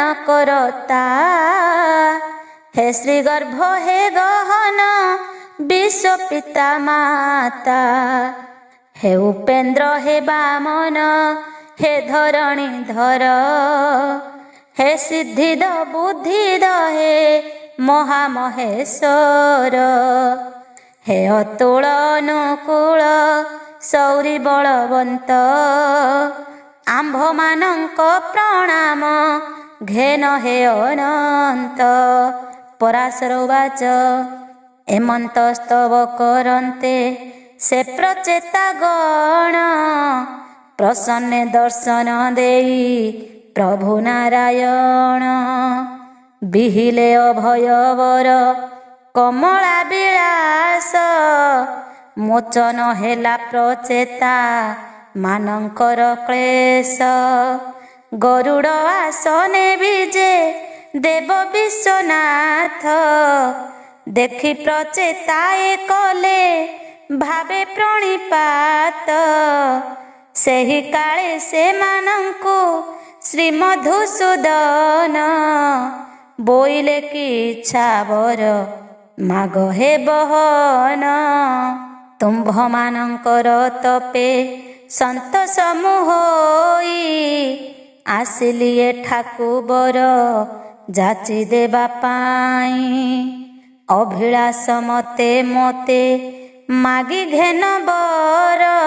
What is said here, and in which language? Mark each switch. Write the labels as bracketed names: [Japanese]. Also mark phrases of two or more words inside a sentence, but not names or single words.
[Odia] କରତା ହେ ଶ୍ରୀ ଗର୍ଭ ହେ ଗହନ ବିଶ୍ୱ ପିତା ମାତା ହେ ଉପେନ୍ଦ୍ର ହେ ବାମନ ହେ ଧରଣୀ ଧର ହେ ସିଦ୍ଧିଦ ବୁଦ୍ଧିଦ ହେ ମହାମହେଶ୍ୱର ହେ ଅତୁଳ ଅନୁକୂଳ ସୌରି ବଳବନ୍ତ ଆମ୍ଭମାନଙ୍କ ପ୍ରଣାମ ଘେନ ହେ ଅନନ୍ତ ପରାଶର ଉବାଚ ଏମନ୍ତ ସ୍ତବ କରନ୍ତେ ସେ ପ୍ରଚେତା ଗଣ ପ୍ରସନ୍ନେ ଦର୍ଶନ ଦେଇ ପ୍ରଭୁ ନାରାୟଣ ବିହିଲେ ଅଭୟବର କମଳା ବିଳାସ ମୋଚନ ହେଲା ପ୍ରଚେତା ମାନଙ୍କର କ୍ଳେଶ ଗରୁଡ଼ ଆସନେ ବିଜେ ଦେବ ବିଶ୍ୱନାଥ ଦେଖି ପ୍ରଚେତାଏ କଲେ ଭାବେ ପ୍ରଣିପାତ ସେହି କାଳେ ସେ ମାନଙ୍କୁ ଶ୍ରୀ ମଧୁସୂଦନ ବୋଇଲେ କି ଇଚ୍ଛା ବର ମାଗ ହେ ବହନ ତୁମ୍ଭ ମାନଙ୍କର ତପେ ସନ୍ତୋଷ ମୋହୋଇ ଆସିଲି ଏଠାକୁ ବର ଯାଚି ଦେବା ପାଇ ଅଭିଳାଷ ମତେ ମତେ ମାଗି ଘେନ ବର